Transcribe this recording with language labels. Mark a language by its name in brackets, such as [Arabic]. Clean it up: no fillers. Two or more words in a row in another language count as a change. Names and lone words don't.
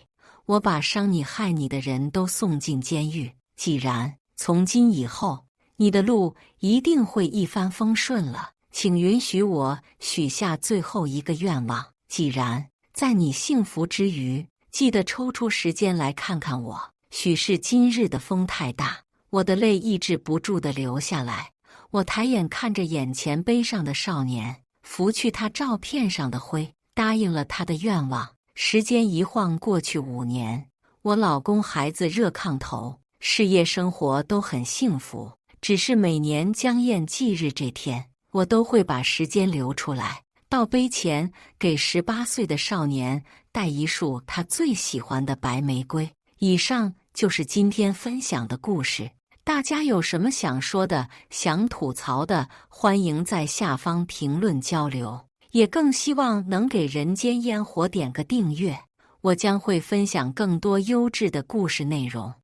[Chinese] 我把傷你害你的人都送進監獄。既然從今以後，你的路一定會一帆風順了，請允許我許下最後一個願望。既然在你幸福之餘，記得抽出時間來看看我。許是今日的風太大，我的淚抑制不住地流下來。我抬眼看着眼前悲傷的少年，拂去他照片上的灰，答應了他的願望。時間一晃過去5年，我老公孩子熱炕頭，事業生活都很幸福。只是每年江燕忌日這天，我都會把時間留出來，到碑前給18歲的少年帶一束他最喜歡的白玫瑰。以上就是今天分享的故事。大家有什麼想說的、想吐槽的，歡迎在下方評論交流。也更希望能給人間煙火點個訂閱，我將會分享更多優質的故事內容。